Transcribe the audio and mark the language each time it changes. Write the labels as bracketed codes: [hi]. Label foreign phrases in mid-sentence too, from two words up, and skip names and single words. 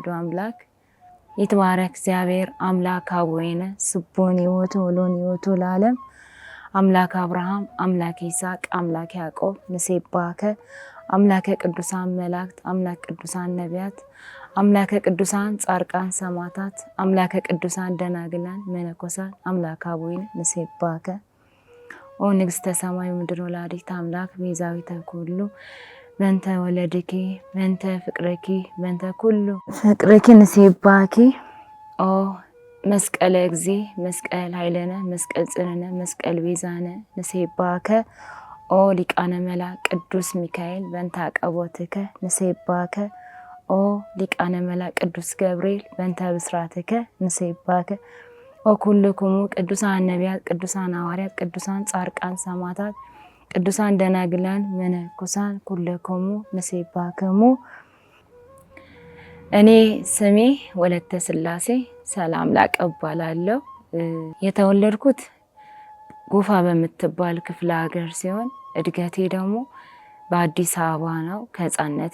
[gez] አምላክ ይትባረክ እግዚአብሔር አምላክ አቡነ ስቡን ይወቱ ወሎን ይወቱ ለዓለም አምላክ አብርሃም አምላክ ይስሐቅ አምላክ ያዕቆብ ንሴባከ አምላከ ቅዱሳን መላእክት አምላክ ቅዱሳን ነቢያት አምላከ ቅዱሳን ጻድቃን ሰማዕታት አምላከ ቅዱሳን ደናግላን መነኮሳት አምላክ አቡነ ንሴባከ ኦ ንግሥተ ሰማይ ምድር ወላዲተ አምላክ ቤዛዊተ ኩሉ መንተ ወለድኪ መንተ ፍቅረኪ መንተ ኩሉ ፍቅረኪ ንሴባኪ ኦ መስቀለ እግዚ መስቀል ኃይለነ መስቀል ጽንነ መስቀል ቤዛነ ንሴባከ ኦ ሊቃነ መላእክት ቅዱስ ሚካኤል በእንተ አቀቦትከ ንሴባከ ኦ ሊቃነ መላእክት ቅዱስ ገብርኤል በእንተ ብስራትከ ንሴባከ ኦ ኩልክሙ ቅዱሳን ነቢያት ቅዱሳን ሐዋርያት ቅዱሳን ጻድቃን ሰማዕታት ቅዱሳን ደናግላን መነኮሳት ኩልክሙ ንሴባክሙ። [am] እኔ ስሜ ወለተ ስላሴ ሰላም ላቀባላለሁ። የተወለድኩት ጎፋ በምትባል ክፍለ ሀገር ሲሆን እድገቴ ደግሞ በአዲስ አበባ ነው። ከህፃንነቴ